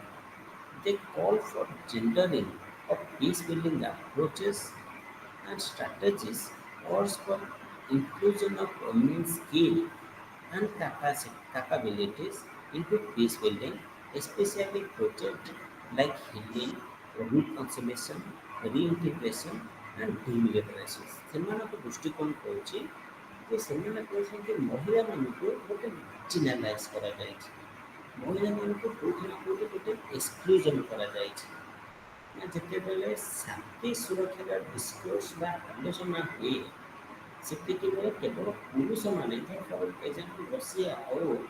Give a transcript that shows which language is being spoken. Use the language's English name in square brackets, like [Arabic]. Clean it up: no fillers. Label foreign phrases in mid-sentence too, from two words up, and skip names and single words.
[English] They call for gendering of peace building approaches and strategies, calls for inclusion of women's skill and capabilities into peace building, especially projects like healing, reconciliation, reintegration and demilitarization. [Odia] ସେମାନଙ୍କ ଦୃଷ୍ଟିକୋଣ କହୁଛି ଯେ ସେମାନେ କହୁଛନ୍ତି ମହିଳାମାନଙ୍କୁ ଗୋଟେ ମାର୍ଜିନାଲାଇଜ୍ କରାଯାଇଛି, ମହିଳାମାନଙ୍କୁ କେଉଁଠି ନା କେଉଁଠି ଗୋଟେ ଏକ୍ସକ୍ଲୁଜନ୍ କରାଯାଇଛି। ନା ଯେତେବେଳେ ଶାନ୍ତି ସୁରକ୍ଷାର ଡିସ୍କୋର୍ସ ବା ଆଲୋଚନା ହୁଏ ସେତିକିବେଳେ କେବଳ ପୁରୁଷମାନେ, [English] for example [Odia] ରଷିଆ ଆଉ